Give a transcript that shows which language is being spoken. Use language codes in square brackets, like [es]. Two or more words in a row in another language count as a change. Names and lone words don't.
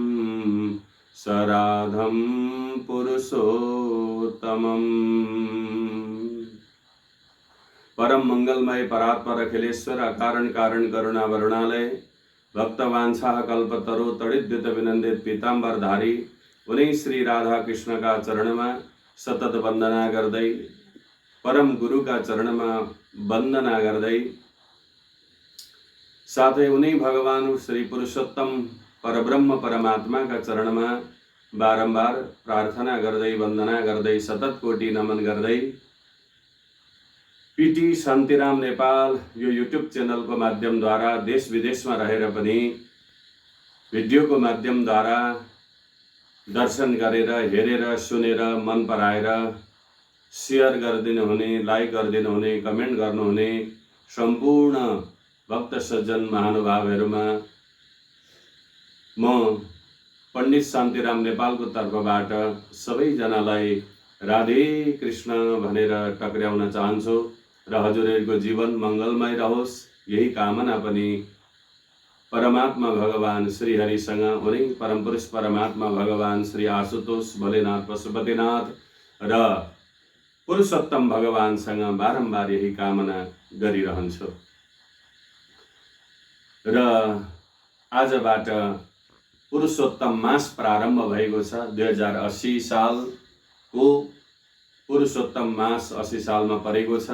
[sa] सराधं पुरुषोत्तमं। [ne] परम मंगलमय परात्पर अखिलेश्वर अकारण कारण करुणा वरुणालय भक्तवांछा कल्पतरु तड़िद्युत विनंदित पीताम्बरधारी उन्हीं श्री राधा कृष्ण का चरण में सतत वंदना गर्दै परम गुरु का चरण में वंदना गर्दै साथै उन्हीं भगवान श्री पुरुषोत्तम परब्रह्म परमात्मा का चरण में बारंबार प्रार्थना गर्दै वंदना गर्दै सतत कोटि नमन गर्दै पीटी शान्तिराम नेपाल यो युट्युब चैनल को माध्यम द्वारा देश विदेश में रहेर पनि भिडियो को माध्यम द्वारा दर्शन गरेर हेरेर सुनेर मन पराएर शेयर गरिदिनु हुने, लाइक गरिदिनु हुने, कमेन्ट गर्नुहुने सम्पूर्ण भक्त सज्जन महानुभावहरुमा म पण्डित शान्तिराम नेपालको तर्फबाट सबैजनालाई राधे कृष्ण भनेर टक्र्याउन चाहन्छु र हजुरहरुको जीवन मंगलमय रहोस् यही कामना पनि परमात्मा भगवान श्री हरिसँग उनी परम पुरुष परमात्मा भगवान श्री आशुतोष भोलेनाथ पशुपतिनाथ र पुरुषोत्तम भगवानसँग बारम्बार यही कामना गरिरहन्छु। र आजबाट पुरुषोत्तम मास प्रारम्भ भएको छ। 2080 सालको पुरुषोत्तम मास 80 सालमा परेको छ।